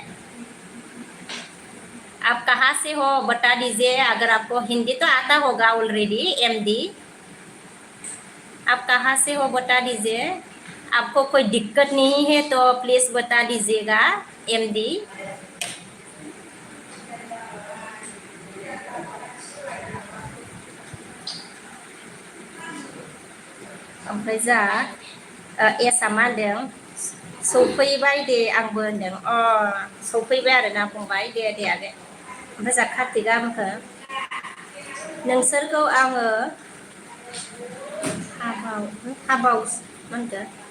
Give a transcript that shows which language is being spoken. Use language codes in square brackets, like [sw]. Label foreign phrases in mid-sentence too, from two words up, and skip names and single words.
[hi] आप कहाँ से हो बता दीजिए अगर आपको हिंदी तो आता होगा ऑलरेडी एमडी आप कहाँ से हो बता दीजिए आपको कोई दिक्कत नहीं है तो प्लीज़ बता दीजिएगा एमडी [brx] ओमफ्राय जा एसआ मा होनदों सौफैबाय दे आंबो होनदों सौफैबाय आरोना फंबाय दे आगै ओमफ्राय जा कार्तिका होनखो नोंसोरखौ आङो हाबाव मा होनखो